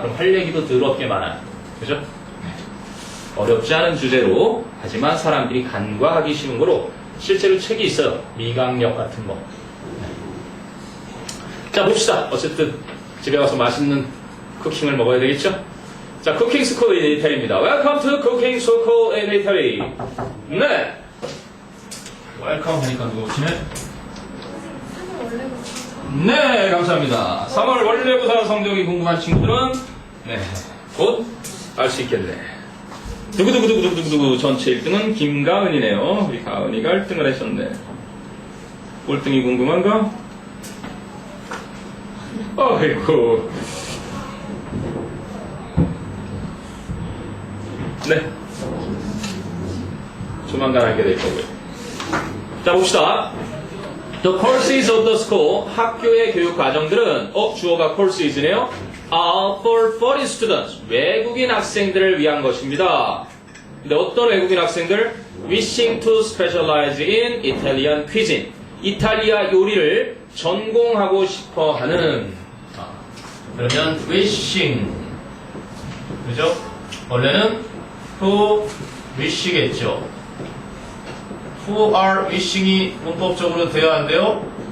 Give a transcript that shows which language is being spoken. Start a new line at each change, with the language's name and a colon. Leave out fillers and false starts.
Korean: 그럼 할 얘기도 더럽게 많아요. 그죠? 어렵지 않은 주제로, 하지만 사람들이 간과하기 쉬운 거로 실제로 책이 있어요. 미각력 같은 거. 자, 봅시다. 어쨌든 집에 가서 맛있는 쿠킹을 먹어야 되겠죠? 자, 쿠킹 스쿨 인 이태리입니다.
English: Welcome to Cooking School in Italy.
Korean: 네. 웰컴 하니까 누가 오시네? 네, 감사합니다. 3월 원래부사 성적이 궁금한 친구들은 네, 곧 알 수 있겠네. 두구두구두구두구두구 전체 1등은 김가은이네요. 우리 가은이가 1등을 하셨네. 꼴등이 궁금한가? 아이고. 네. 조만간 알게 될 거고요. 자, 봅시다.
English: The courses of the school,
Korean: 학교의 교육 과정들은, 주어가 courses네요.
English: are for foreign students,
Korean: 외국인 학생들을 위한 것입니다. 근데 어떤 외국인 학생들?
English: wishing to specialize in Italian cuisine.
Korean: 이탈리아 요리를 전공하고 싶어 하는. 그러면 wishing. 그죠? 원래는
English: who wish
Korean: 겠죠.
English: who are wishing
Korean: 이 문법적으로 돼야 한대요.